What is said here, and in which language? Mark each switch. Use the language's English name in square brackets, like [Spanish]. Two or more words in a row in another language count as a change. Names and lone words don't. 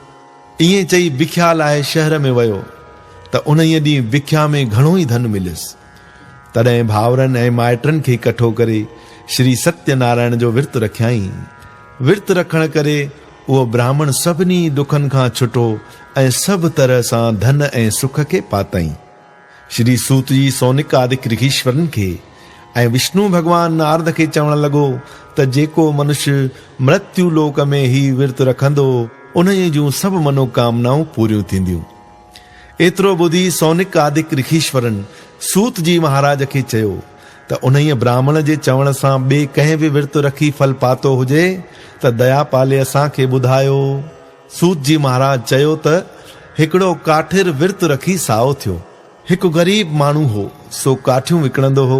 [Sindhi] ईअं चई बिख्या लाइ शहर में वियो त उन ॾींहुं बिख्या में घणो ई धन मिलियुसि। तॾहिं भाउरनि ऐं माइटनि खे इकठो करे श्री सत्यनारायण जो विर्त रखियाई। विर्त रखण करे उहो ब्राह्मण सभिनी दुखनि खां छुटो ऐं सभु तरह सां धन ऐं सुख खे पातई। श्री सूत जी सौनिक आदिक ऋषीश्वरनि खे ऐं विष्णु भगवान नारद खे चवण लॻो त जेको मनुष्य मृत्यु लोक में ही विर्त रखंदो, उन जूं सभु मनोकामनाऊं पूरियूं थींदियूं। एतिरो ॿुधी सौनिक आदिक ऋषीश्वरनि सूत जी महाराज खे चयो त उन ब्राह्मण जे चवण सां ॿिए कंहिं बि विर्त रखी फल पातो हुजे त दया पाले असांखे ॿुधायो। सूत जी महाराज चयो त हिकिड़ो काठिर विर्त रखी साओ थियो। हिकु गरीब माण्हू हो, सो काठियूं विकिणंदो हो।